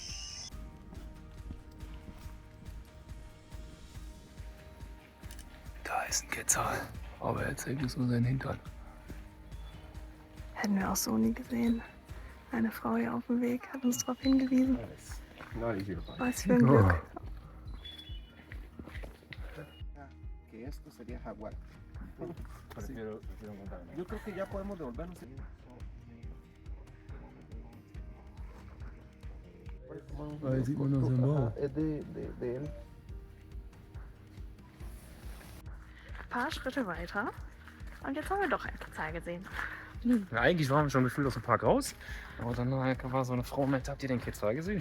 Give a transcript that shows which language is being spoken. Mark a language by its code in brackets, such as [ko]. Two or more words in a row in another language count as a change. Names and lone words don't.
[de] Da ist ein Quetzal, aber er zeigt uns nur seinen Hintern. Hätten wir auch so nie gesehen. Eine Frau hier auf dem Weg hat uns darauf hingewiesen. Was für ein Glück. [es] Que esto sería jaguar. Yo creo que ya podemos devolvernos. [de] Weil sieht man nur seinen Bauch. Ein paar Schritte weiter und jetzt haben wir doch ein Quetzal gesehen. Ja, eigentlich waren wir schon gefühlt aus dem Park raus. Aber dann war so eine Frau mit, habt ihr den Quetzal gesehen?